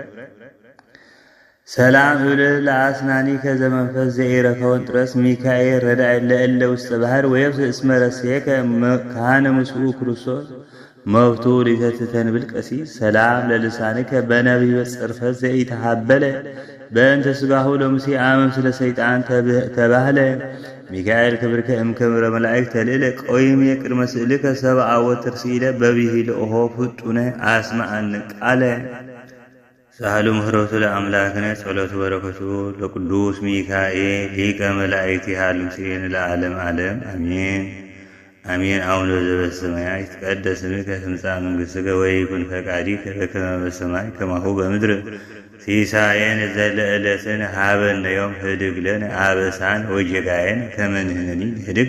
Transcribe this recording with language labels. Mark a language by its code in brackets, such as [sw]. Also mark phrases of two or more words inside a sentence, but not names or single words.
[gez] ሰላም እልህ ለአስናኒከ ዘመንፈስ ዘኢረከወን ጥረስ ሚካኤል ረዳኢ ለእለ ውስተ ባሕር ወየብስ እስመ ረስየከ ካህነ ምስኡ ክርስቶስ መብቱ ሊተትተንብል ቀሲስ ሰላም ለልሳንከ በነቢብ ጽርፈት ዘኢተሃበለ በእንተ ሥጋሁ ለሙሴ አመም ስለ ሰይጣን ተባህለ ሚካኤል ክብርከ እምክብረ መላእክት ተልዕለ ቆይሜ ቅድመ ስእልከ ሰብአ ወትርሲኢለ በብሂል ኦሆ ፍጡነ አስማዐን ቃለ ሳህሉ ምህረቱ ለአምላክነ ጸሎቱ በረከቱ ለቅዱስ ሚካኤል ሊቀ መላእክት ይሃሉ ምስሌነ ለዓለም ዓለም አሜን አሜን። አቡነ ዘበሰማያት ይትቀደስ ስምከ ትምጻእ መንግሥትከ ወይኩን ፈቃድከ በከመ በሰማይ ከማሁ በምድር ሲሳየነ ዘለዕለትነ ሀበነ ዮም ህድግ ለነ አበሳነ ወጌጋየነ ከመ ንሕነኒ ንህድግ